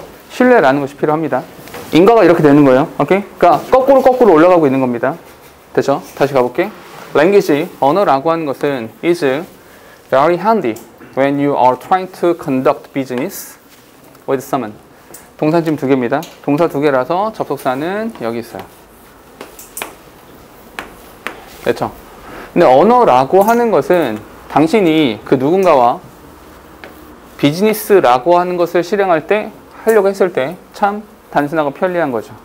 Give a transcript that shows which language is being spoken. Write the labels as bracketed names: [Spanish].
[Korean] 신뢰라는 것이 필요합니다. 인과가 이렇게 되는 거예요. 오케이? 그러니까 거꾸로 올라가고 있는 겁니다. 됐죠? 다시 가볼게. [English] language, [Korean] 언어라고 하는 것은 [English] is very handy when you are trying to conduct business with someone. [Korean] 동사 지금 2개입니다. 동사 2개라서 접속사는 여기 있어요. 됐죠? 근데 언어라고 하는 것은 당신이 그 누군가와 비즈니스라고 하는 것을 실행할 때, 하려고 했을 때 참 단순하고 편리한 거죠.